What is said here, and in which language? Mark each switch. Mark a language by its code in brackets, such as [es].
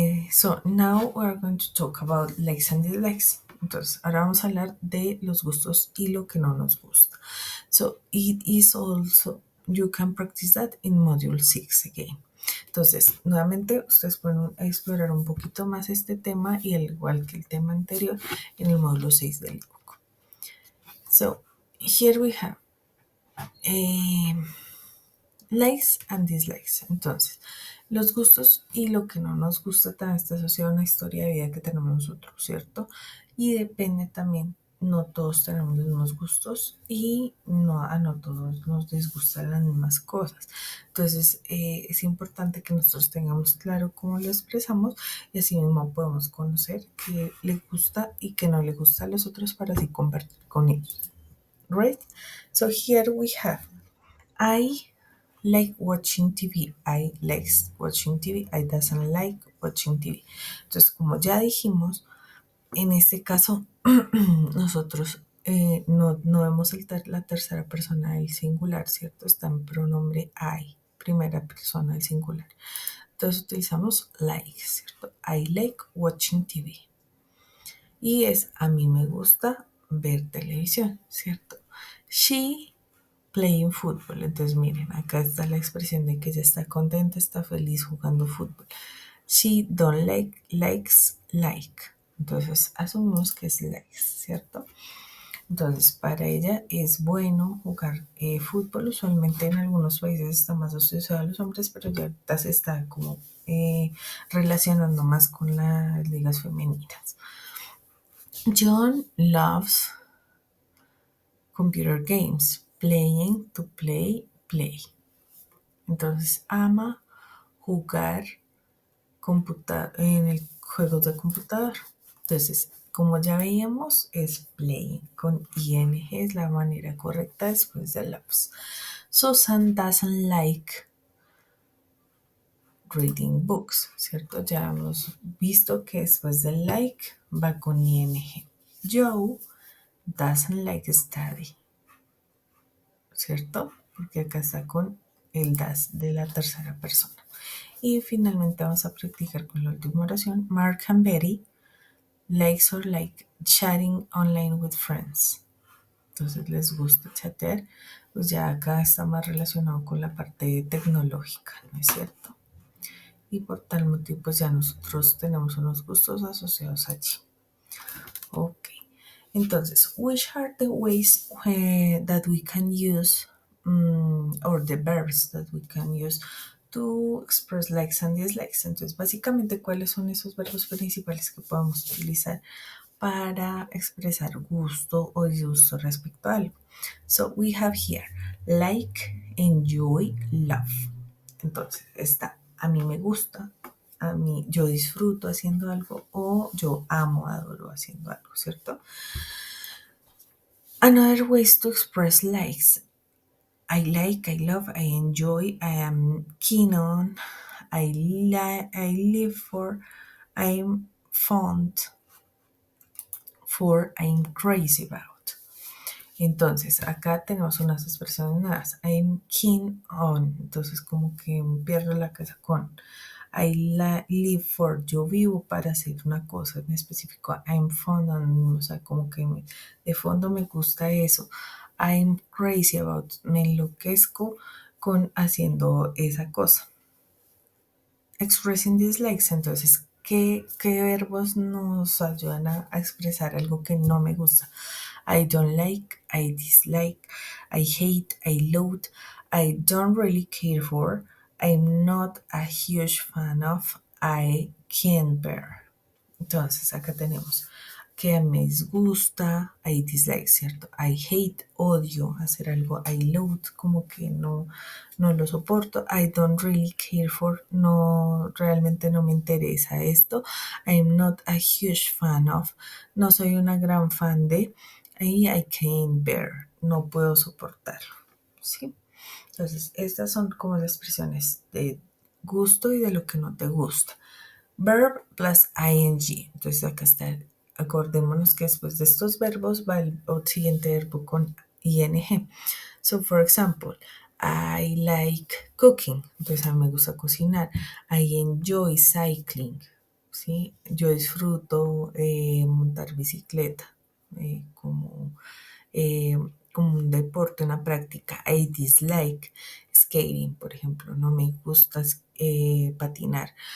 [en] So now we're going to talk about likes and dislikes. [es] Entonces, ahora vamos a hablar de los gustos y lo que no nos gusta. [en] So it is also, you can practice that in Module 6 again. [es] Entonces, nuevamente, ustedes pueden explorar un poquito más este tema y al igual que el tema anterior en el módulo 6 del ebook. [en] So, here we have likes and dislikes. [es] Entonces, los gustos y lo que no nos gusta también está asociado a una historia de vida que tenemos nosotros, ¿cierto? Y depende también, no todos tenemos los mismos gustos y no todos nos disgustan las mismas cosas. Entonces, es importante que nosotros tengamos claro cómo lo expresamos y así mismo podemos conocer qué le gusta y qué no le gusta a los otros para así convertir con ellos. [en] Right? So here we have I like watching TV. I likes watching TV. I doesn't like watching TV. [es] Entonces, como ya dijimos, en este caso nosotros no vemos la tercera persona del singular, ¿cierto? Está en pronombre I, primera persona del singular. Entonces utilizamos like, ¿cierto? [en] I like watching TV. [es] Y es a mí me gusta ver televisión, ¿cierto? [en] She playing football. [es] Entonces miren, acá está la expresión de que ella está contenta, está feliz jugando fútbol. [en] She don't likes like. [es] Entonces asumimos que es likes, ¿cierto? Entonces para ella es bueno jugar fútbol. Usualmente en algunos países está más asociado a los hombres, pero ya ahorita se está como relacionando más con las ligas femeninas. [en] John loves computer games. Playing, to play, play. [es] Entonces ama jugar en el juego de computador. Entonces, como ya veíamos, es playing con ing, es la manera correcta después de loves. [en] Susan doesn't like reading books, [es] ¿cierto? Ya hemos visto que después del like va con ing. [en] Joe doesn't like study, [es] ¿cierto? Porque acá está con el das de la tercera persona. Y finalmente vamos a practicar con la última oración. [en] Mark and Betty likes or like chatting online with friends. [es] Entonces les gusta chatear, pues ya acá está más relacionado con la parte tecnológica, ¿no es cierto? Y por tal motivo pues ya nosotros tenemos unos gustos asociados allí. [en] Ok, [es] entonces, [en] which are the ways that we can use, or the verbs that we can use to express likes and dislikes? [es] Entonces, básicamente, ¿cuáles son esos verbos principales que podemos utilizar para expresar gusto o disgusto respecto a algo? [en] So, we have here like, enjoy, love. [es] Entonces, está a mí me gusta, a mí yo disfruto haciendo algo o yo amo, adoro haciendo algo, ¿cierto? [en] Another ways to express likes. I like, I love, I enjoy, I am keen on, I live for, I'm fond for, I'm crazy about. [es] Entonces, acá tenemos unas expresiones nuevas. [en] I'm keen on. [es] Entonces, como que pierdo la casa con. [en] Live for. [es] Yo vivo para hacer una cosa en específico. [en] I'm fond on. [es] O sea, como que de fondo me gusta eso. [en] I'm crazy about. [es] Me enloquezco con haciendo esa cosa. [en] Expressing dislikes. [es] Entonces, ¿qué verbos nos ayudan a expresar algo que no me gusta? [en] I don't like, I dislike, I hate, I loathe, I don't really care for, I'm not a huge fan of, I can't bear. [es] Entonces acá tenemos que me disgusta, [en] I dislike, [es] ¿cierto? [en] I hate, [es] odio hacer algo, [en] I loathe, [es] como que no lo soporto, [en] I don't really care for, [es] no, realmente no me interesa esto, [en] I'm not a huge fan of, [es] no soy una gran fan de, y [en] I can't bear, [es] no puedo soportarlo, ¿sí? Entonces, estas son como las expresiones de gusto y de lo que no te gusta. [en] Verb plus ing. [es] Entonces acá está. Acordémonos que después de estos verbos va el siguiente verbo con ing. [en] So, for example, I like cooking. [es] Entonces a mí me gusta cocinar. [en] I enjoy cycling. [es] ¿Sí? Yo disfruto montar bicicleta como eh, como un deporte, una práctica. [en] I dislike skating, [es] por ejemplo, no me gusta patinar.